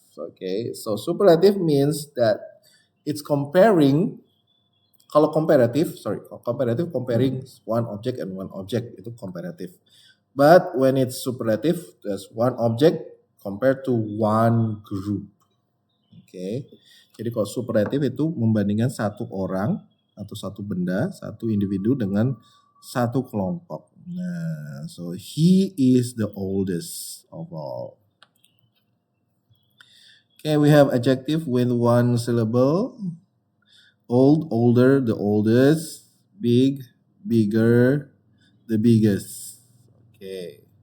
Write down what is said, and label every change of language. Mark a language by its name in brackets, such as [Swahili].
[English] Okay, so superlative means that it's comparing. [Indonesian] Kalau [English] comparative comparing one object and one object [Indonesian] itu [English] comparative. But when it's superlative, there's one object compared to one group. Okay. [Indonesian] Jadi kalau superlatif itu membandingkan satu orang atau satu benda, satu individu dengan satu kelompok. [English] Nah, so he is the oldest of all. Okay, we have adjective with one syllable. Old, older, the oldest. Big, bigger, the biggest. Okay.